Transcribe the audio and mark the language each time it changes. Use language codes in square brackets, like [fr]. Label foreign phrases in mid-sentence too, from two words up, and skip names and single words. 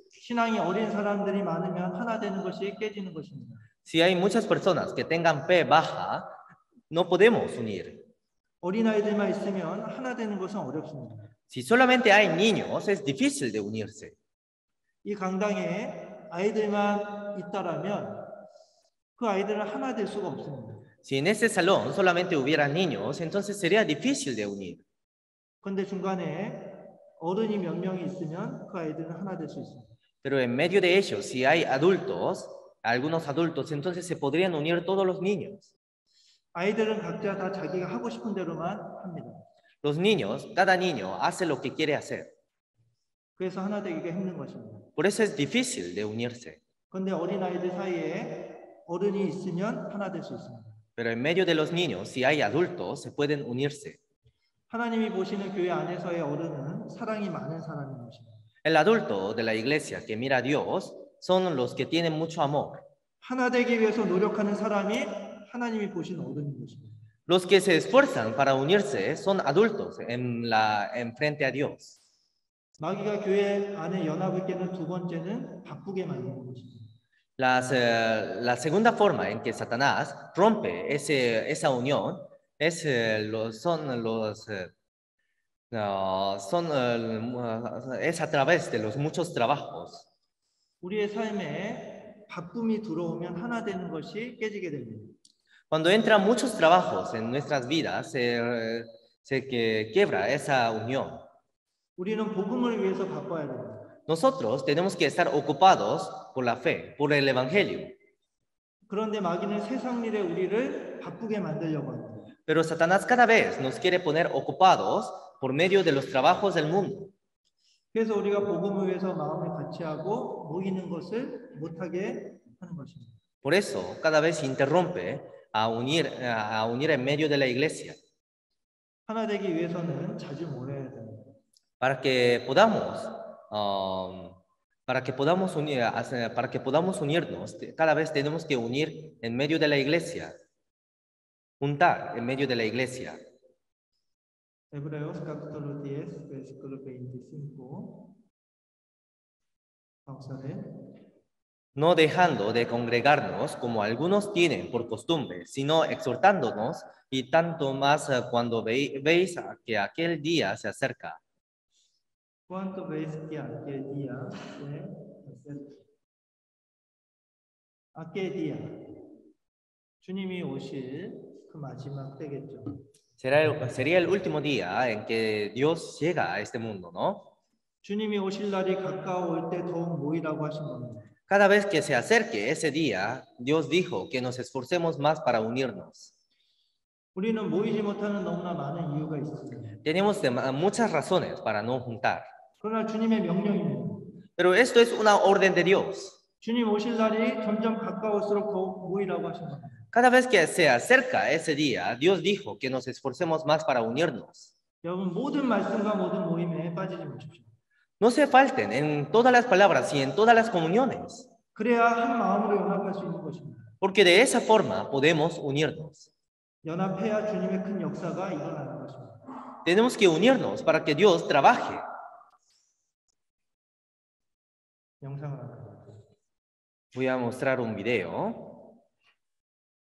[ko] 신앙이 어린 사람들이 많으면 하나 되는 것이 깨지는 것입니다. [es] Si hay muchas personas que tengan fe baja, no podemos unir. [ko] 어린아이들만 있으면 하나 되는 것은 어렵습니다. [es] Si solamente hay niños, es difícil de unirse. [ko] 이 강당에 아이들만 있다라면 그 아이들은 하나 될 수가 없습니다. [es] Si en este salón solamente hubiera niños, entonces sería difícil de unir. [ko] 그런데 중간에 어른이 몇 명이 있으면 그 아이들은 하나 될 수 있습니다. [es] Pero en medio de ellos, si hay adultos, algunos adultos, entonces se podrían unir todos los niños. [ko] 아이들은 각자 다 자기가 하고 싶은 대로만 합니다. [es] Los niños, cada niño hace lo que quiere hacer. [ko] 그래서 하나 되기가 힘든 것입니다. [es] Por eso es difícil de unirse. [ko] 그런데 어린아이들 사이에 어른이 있으면 하나 될 수 있습니다. [es] Pero en medio de los niños, si hay adultos, se pueden unirse. [ko] 하나님이 보시는 교회 안에서의 어른은 사랑이 많은 사람인 것입니다. [es] El adulto de la iglesia que mira a Dios son los que tienen mucho amor. [ko] 하나 되기 위해서 노력하는 사람이 하나님이 보시는 어른인 것입니다. [es] Los que se esfuerzan para unirse son adultos en frente a Dios. [ko] 마귀가 교회 안에 연합을 깨는 두 번째는 바꾸게 만드는 것입니다. [es] La segunda forma en que Satanás rompe esa unión es a través de los muchos trabajos. [ko] 우리의 삶에 바꿈이 들어오면 하나 되는 것이 깨지게 됩니다. [es] Cuando entran muchos trabajos en nuestras vidas, se quiebra esa unión. [ko] 우리는 복음을 위해서 바꿔야 됩니다. [es] Nosotros tenemos que estar ocupados por la fe, por el evangelio. [ko] 그런데 마귀는 세상 일에 우리를 바꾸게 만들려고 합니다. [es] Pero Satanás cada vez nos quiere poner ocupados por medio de los trabajos del mundo. [ko] 그래서 우리가 복음을 위해서 마음을 같이 하고 모이는 것을 못하게 하는 것입니다. [es] Por eso, cada vez interrumpe a unir en medio de la iglesia. [ko] 하나 되기 위해서는 자주 모여야 됩니다. [es] Para que podamos unirnos, cada vez tenemos que unir en medio de la iglesia. Juntar en medio de la iglesia. Hebreos capítulo 10, versículo 25. Vamos a ver. No dejando de congregarnos como algunos tienen por costumbre, sino exhortándonos, y tanto más cuando veis que aquel día se acerca. ¿Cuánto veis que aquel día se acerca? aquel día. [ko] 주님이 오실 그 마지막 때겠죠. [es] Sería el último día en que Dios llega a este mundo, ¿no? [ko] 주님이 오실 날이 가까워올 때 더욱 모이라고 하신 겁니다. [es] Cada vez que se acerque ese día, Dios dijo que nos esforcemos más para unirnos. [ko] 우리는 모이지 못하는 너무나 많은 이유가 있습니다. [es] Tenemos muchas razones para no juntar. [ko] 그러나 주님의 명령입니다. [es] Pero esto es una orden de Dios. [ko] 주님 오실 날이 점점 가까울수록 더욱 모이라고 하신 겁니다. [es] Cada vez que se acerca ese día, Dios dijo que nos esforcemos más para unirnos. [ko] 여러분 모든 말씀과 모든 모임에 빠지지 마십시오. [es] No se falten en todas las palabras y en todas las comuniones, [ko] 그래야 한 마음으로 연합할 수 있는 것입니다. [es] porque de esa forma podemos unirnos. [ko] 연합해야 주님의 큰 역사가 일어나는 것입니다. [es] Tenemos que unirnos para que Dios trabaje. [ko] 영상을 하나. [es] Voy a mostrar un video.